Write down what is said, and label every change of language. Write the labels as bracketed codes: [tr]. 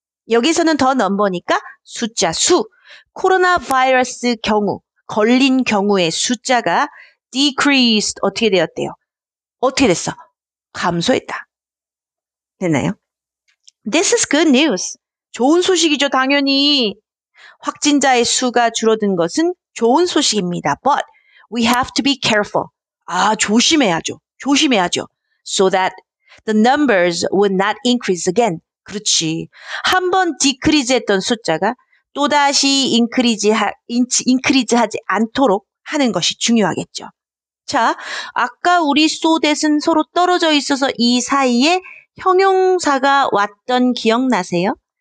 [ko] 여기서는 더 넘버니까 숫자 수, 코로나 바이러스 경우, 걸린 경우의 숫자가 decreased 어떻게 되었대요? 어떻게 됐어? 감소했다. 됐나요? [en] This is good news. [ko] 좋은 소식이죠, 당연히. 확진자의 수가 줄어든 것은 좋은 소식입니다. [en] But we have to be careful. [ko] 조심해야죠. 조심해야죠. [en] So that the numbers would not increase again. [ko] 그렇지. 한번 decrease 했던 숫자가 또다시 increase 하지 않도록 하는 것이 중요하겠죠. 자, 아까 우리 so that은 서로 떨어져 있어서 이 사이에 형용사가 왔던 기억나세요?